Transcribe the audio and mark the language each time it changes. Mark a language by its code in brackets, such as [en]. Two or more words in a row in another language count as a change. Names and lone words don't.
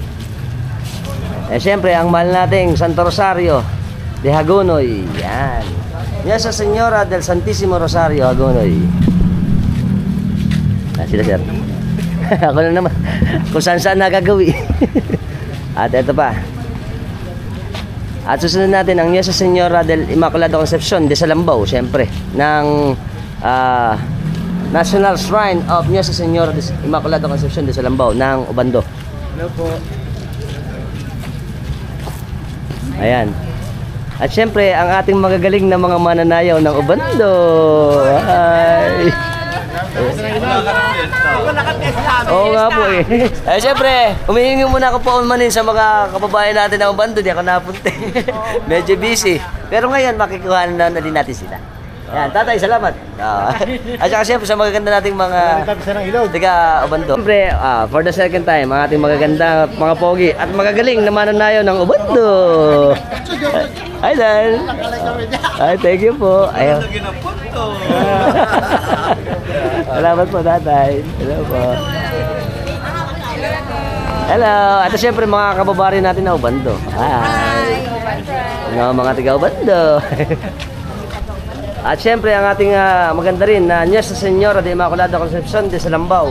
[tl] Siyempre ang mahal nating Santo Rosario de Hagunoy. Yan. Nuestra Señora del Santísimo Rosario Hagunoy. Sila sir. Ako lang naman kung saan nagagawi. At ito pa. At susunod natin ang Nuestra Señora del Immaculado Concepcion de Salambao, siyempre, ng National Shrine of Nuestra Señora del Immaculado Concepcion de Salambao ng Obando. Hello po. Ayan. At siyempre, ang ating magagaling na mga mananayaw ng Obando. Ay. Oo nga po eh. Siyempre, humihingi muna ako paumanin sa mga kababayan natin ng Obando. Di ako napunti. Medyo busy. Pero ngayon, makikuha na din natin sila. Yan, tatay, salamat. At saka siyempre sa magaganda nating mga tiga Obando. Siyempre, [en] for the second time, [tl] ang ating magaganda mga pogi at magagaling na mananayaw ng Obando. Hi, Dan. Ay, [en] thank you [tl] po. Ayaw. Salamat po, tatay. Hello po. Hello. At siyempre mga kababayan natin na Obando. Hi. Mga tiga Obando. At siyempre ang ating maganda rin na Nuestra Señora de Immaculado Concepcion de Salambao.